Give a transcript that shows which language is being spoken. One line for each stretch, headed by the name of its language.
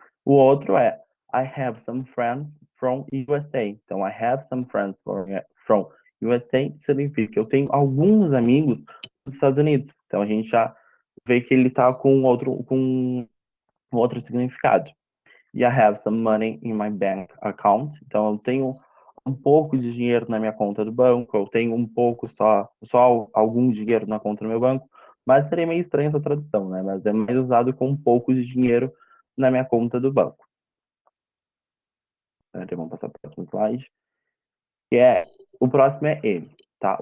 Portuguese: O outro é
English: I have some friends from USA.
Portuguese: Então,
English: I have some friends from USA
Portuguese: significa que eu tenho alguns amigos dos Estados Unidos. Então, a gente já vê que ele está com outro significado. E
English: I have some money in my bank account.
Portuguese: Então, eu tenho um pouco de dinheiro na minha conta do banco, eu tenho um pouco só algum dinheiro na conta do meu banco, mas seria meio estranha essa tradução, né? Mas é mais usado com um pouco de dinheiro na minha conta do banco. Então, vamos passar para o próximo slide. O próximo é ele, tá?